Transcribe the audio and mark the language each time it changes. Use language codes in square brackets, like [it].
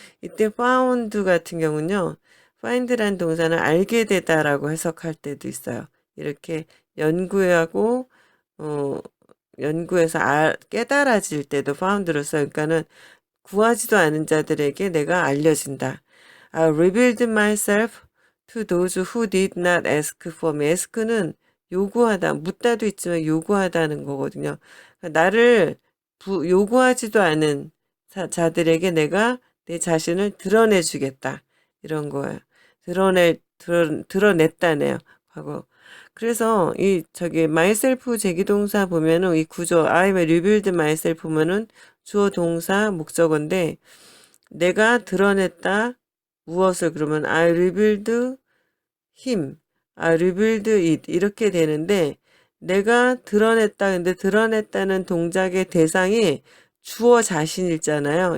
[ko] 이때 found 같은 경우는요. find란 동사는 알게 되다라고 해석할 때도 있어요. 이렇게 연구하고 연구해서 깨달아질 때도 found로 써요. 그러니까는 구하지도 않은 자들에게 내가 알려진다. [en] I revealed myself to those who did not ask for me. [ko] ask는 요구하다, 묻다도 있지만 요구하다는 거거든요. 나를 요구하지도 않은 자들에게 내가 내 자신을 드러내주겠다. 이런 거예요. 드러냈다네요. 하고. 그래서 myself 제기동사 보면은 이 구조 [en] I revealed myself [ko] 보면은 주어 동사 목적어인데 내가 드러냈다 무엇을 그러면 [en] I revealed him, I revealed it [ko] 이렇게 되는데 내가 드러냈다 근데 드러냈다는 동작의 대상이 주어 자신이잖아요.